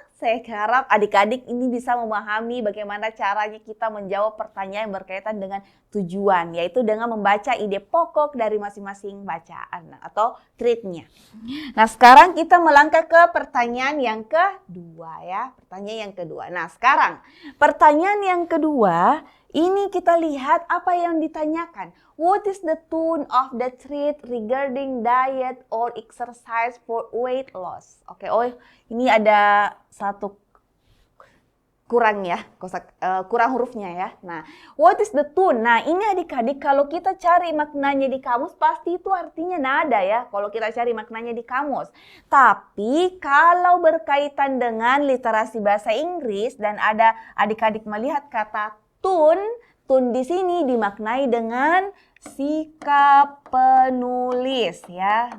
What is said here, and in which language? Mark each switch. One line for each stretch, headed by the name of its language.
Indonesian: Saya harap adik-adik ini bisa memahami bagaimana caranya kita menjawab pertanyaan yang berkaitan dengan tujuan, yaitu dengan membaca ide pokok dari masing-masing bacaan atau treatnya. Nah, sekarang kita melangkah ke pertanyaan yang kedua ya. Pertanyaan yang kedua. Nah, sekarang pertanyaan yang kedua, ini kita lihat apa yang ditanyakan.
English: What is the tone of the treat regarding diet or exercise for weight loss?
Indonesian: Oke, ini ada satu kurang ya, kurang hurufnya ya. Nah,
English: what is the tone?
Indonesian: Nah, ini adik-adik kalau kita cari maknanya di kamus pasti itu artinya nada ya. Kalau kita cari maknanya di kamus. Tapi kalau berkaitan dengan literasi bahasa Inggris dan ada adik-adik melihat kata tone di sini dimaknai dengan sikap penulis ya.